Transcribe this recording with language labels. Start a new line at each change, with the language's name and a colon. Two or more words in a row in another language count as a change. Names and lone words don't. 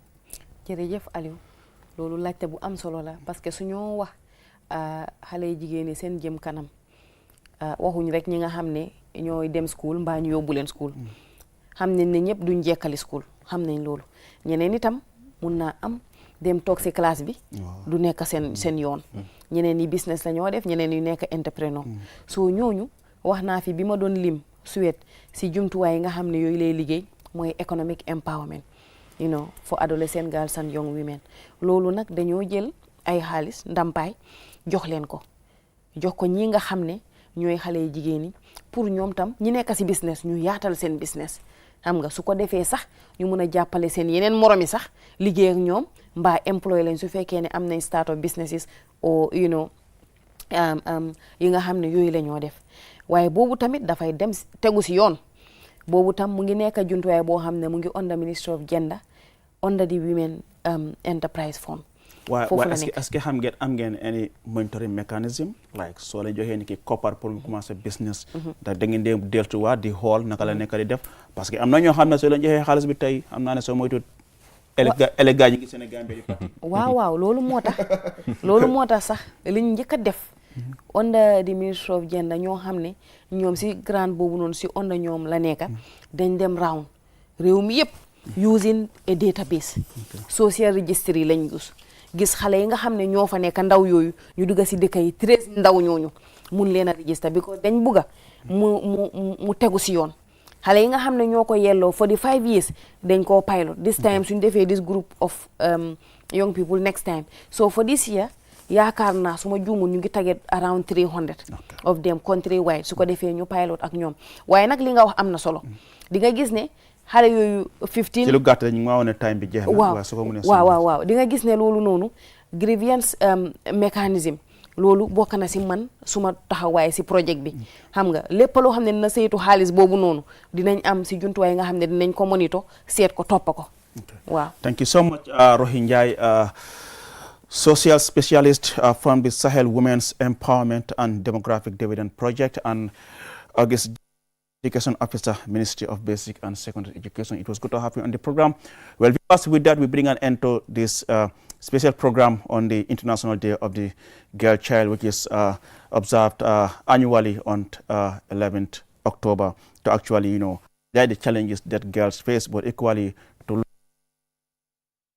Wolof: jërëjëf Aliou loolu laajte bu am solo la parce que suñoo wax xale yi jigéen ñi seen jëm kanam waxuñ rek ñi nga xam ne ñooy dem school mbaa ñu yóbbu leen school xam nañ ne ñëpp duñ jekkali school xam nañ loolu ñeneen itam mun naa am dem toog si classe bi du nekk seen yoon ñeneen yi business la ñoo def ñeneen yu nekk entrepreneur soo ñooñu wax naa fi bi ma doon lim Suède si jumtuwaay yi nga xam ne yooyu lay liggéey mooy
English: economic empowerment for adolescent girls and young women
Wolof: loolu nag dañoo jël ay xaalis ndampaay jox leen ko jox ko ñi nga xam ne ñooy xale yi jigéen ñi pour ñoom tam ñi nekk si business ñu yaatal seen business xam nga su ko defee sax ñu mën a jàppale seen yeneen moromi sax liggéey ak ñoom mbaa employé lañ su fekkee ne am nañ
English: start up businesses or
Wolof: yi nga xam ne yooyu la ñoo def waaye boobu tamit dafay dem tegu si yoon boobu tam mu ngi nekk jumtuwaay boo xam ne mu ngi under Ministry of Gender under the Women Enterprise Fund foofu la nekk est-ce que am ngeen
English: any monitoring mechanism
Wolof: like soo la joxee ni ki koppar pour mu commencer business da ngeen dee deltuwaat di xool naka la nekk di def parce que am na ñoo xam ne soo leen joxee xaalis bi tey am naa ne soo moytu éléga ñi ngi Sénégal bi waaw loolu moo tax sax liñ njëkk a def under the Ministry of Gender ñoo xam ne ñoom si grant boobu noonu si under ñoom la nekka dañ dem round réew mi yëpp
English: using a database social registry
Wolof: lañ gis xale yi nga xam ne ñoo fa nekk ndaw yooyu ñu dugg si dëkk yi 13 ndaw ñooñu mun leen a register because dañ bugga mu tegu si yoon xale yi nga xam ne ñoo ko yelloo
English: for the 5 years
Wolof: dañ koo pilot
English: this time
Wolof: suñ defee
English: this group of young people next time so for this year
Wolof: yaakaar naa su ma juumul ñu ngi
English: target around 300 of them country wide
Wolof: su ko defee ñu pilot ak ñoom waaye nag li nga wax am na solo di nga gis ne xale yooyu 15 ci lu gàtt ñu ma woon time bi jeex na waaw di nga gis ne loolu noonu
English: grievance mechanism
Wolof: loolu bokk na si man suma taxawaay si projet bi xam nga lépp loo xam ne dina saytu xaalis boobu noonu dinañ am si jumtuwaay nga xam ne dinañ ko monitor seet ko toppa ko waaw.
English: Thank you so much Rohey Njie, social specialist from the Sahel Women's Empowerment and Demographic Dividend Project and August Education Officer, Ministry of Basic and Secondary Education. It was good to have you on the program. Well, viewers, with that, we bring an end to this special program on the International Day of the Girl Child, which is observed annually on 11th October to actually, you know, guide the challenges that girls face, but equally to the production team.